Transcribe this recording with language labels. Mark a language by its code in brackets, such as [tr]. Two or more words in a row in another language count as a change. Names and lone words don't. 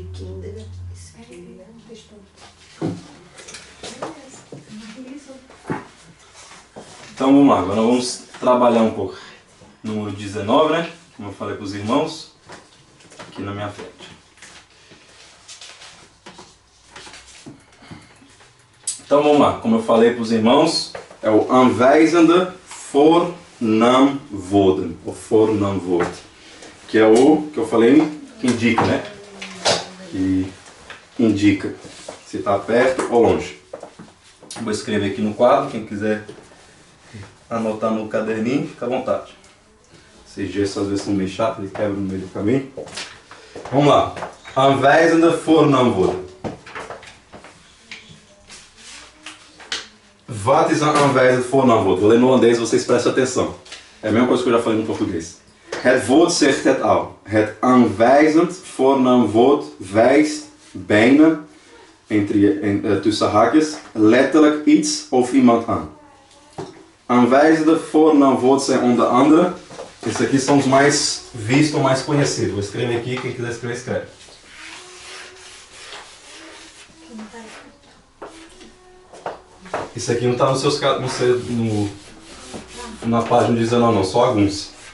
[pt] Então vamos lá, agora vamos trabalhar um pouco. Número 19, né? Como eu falei para os irmãos, aqui na minha frente. Então vamos lá, como eu falei para os irmãos, é o [nl] aanwijzende voornaamwoorden, [pt] ou voornaamwoord, que é o que eu falei, que indica, né? Que indica se está perto ou longe. Vou escrever aqui no quadro, quem quiser anotar no caderninho, fica à vontade. Esses gestos às vezes são meio chatos, eles quebram no meio do caminho. Vamos lá. [nl] Aanwijzende voornaamwoorden. Wat is een aanwijzend voornaamwoord? [pt] Vou ler no holandês, vocês prestem atenção. É a mesma coisa que eu já falei no português. [nl] Het woord zegt het al. Het aanwijzend voornaamwoord wijst bijna, tussen haakjes, letterlijk iets of iemand aan. Aanwijzende voornaamwoord zijn onder andere. [pt] Esses aqui são os mais vistos, mais conhecidos. Vou escrever aqui, quem quiser escrever, escreve. Isso aqui não está nos seus na página 19 não, só alguns.